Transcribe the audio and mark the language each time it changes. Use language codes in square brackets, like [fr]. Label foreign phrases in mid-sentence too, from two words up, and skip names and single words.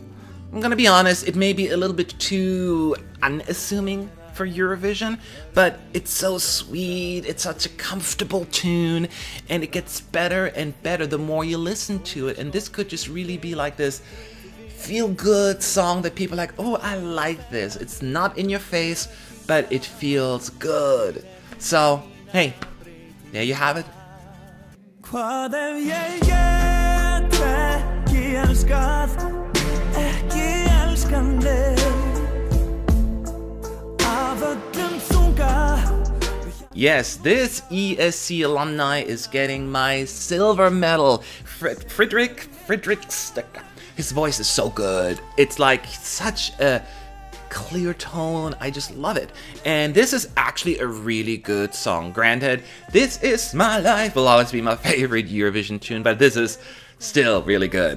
[en] I'm gonna be honest, it may be a little bit too unassuming for Eurovision, but it's so sweet, it's such a comfortable tune, and it gets better and better the more you listen to it, and this could just really be like this feel-good song that people are like, oh, I like this. It's not in your face, but it feels good. So, hey, there you have it. [is] Hvað ef ég get ekki elskað, ekki elskandi af öllum þunga. [en] Yes, this ESC alumni is getting my silver medal. Friedrich Sticker. His voice is so good. It's like such a clear tone. I just love it. And this is actually a really good song. Granted, This Is My Life will always be my favorite Eurovision tune, but this is still really good.